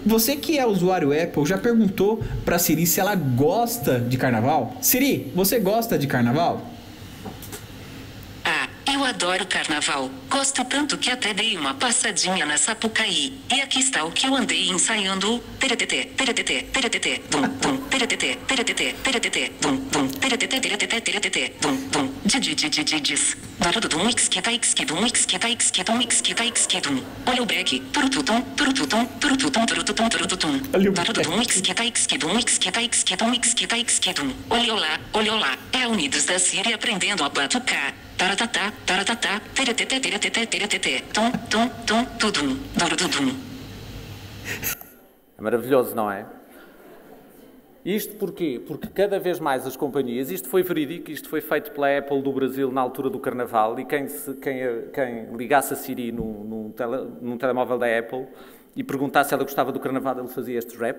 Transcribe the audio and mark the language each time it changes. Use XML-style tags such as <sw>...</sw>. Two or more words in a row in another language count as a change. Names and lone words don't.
<pt>Você que é usuário Apple já perguntou para Siri se ela gosta de carnaval? Siri, você gosta de carnaval? Eu adoro carnaval, gosto tanto que até dei uma passadinha na Sapucaí. E aqui está o que eu andei ensaiando. Teretetê, teretetê, teretetê, dum, dum, teretetê, teretetê, teretetê, dum, dum, teretetê, teretetê, teretetê, dum, dum, didididididis. Darududum, ixquita, ixquidum, ixquita, ixquidum, ixquita, ixquidum. Olha o break, turututum, turututum, turututum, turututum, turututum. Darududum, ixquita, ixquidum, ixquita, ixquidum, ixquita, ixquidum. Olha lá, é a Unidos da Siri aprendendo a batucar. Taratatá, taratatá, teretetê, teretetê, teretetê, tum, tum, tum, tudum, durududum. É maravilhoso, não é? Isto porquê? Porque cada vez mais as companhias, isto foi verídico, isto foi feito pela Apple do Brasil na altura do Carnaval, e quem ligasse a Siri num telemóvel da Apple e perguntasse se ela gostava do Carnaval, ele fazia este rap.</pt>